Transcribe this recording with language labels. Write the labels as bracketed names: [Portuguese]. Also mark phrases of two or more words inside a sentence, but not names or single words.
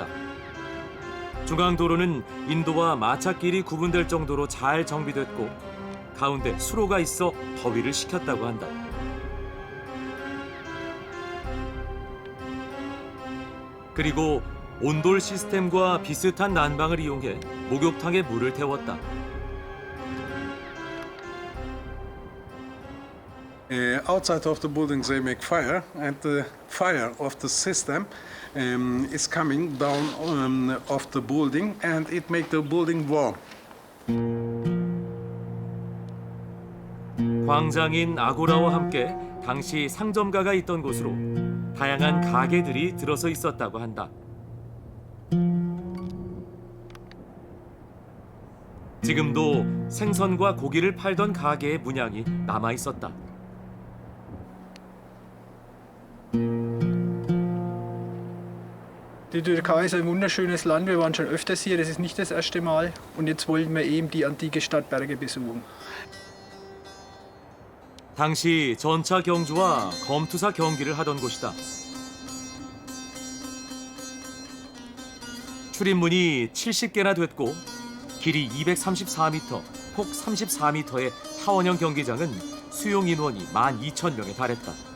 [Korean] 중앙도로는 인도와 마차길이 구분될 정도로 잘 정비됐고 가운데 수로가 있어 더위를 식혔다고 한다. 그리고 온돌 시스템과 비슷한 난방을 이용해 목욕탕에 물을 태웠다. [English] Outside of the buildings they make fire, and the fire of the system is coming down of the building, and it make the building warm. [Korean] 광장인 아고라와 함께 당시 상점가가 있던 곳으로 다양한 가게들이 들어서 있었다고 한다. 지금도 생선과 고기를 팔던 가게의 문양이 남아 있었다. [German] Die Türkei ist ein wunderschönes Land. Wir waren schon öfters hier, das ist nicht das erste Mal. Und jetzt wollen wir eben die antike Stadt Berge besuchen. [Korean] 당시 전차 경주와 검투사 경기를 하던 곳이다. 출입문이 70개나 됐고 길이 234m, 폭 34m의 타원형 경기장은 수용 인원이 12,000명에 달했다.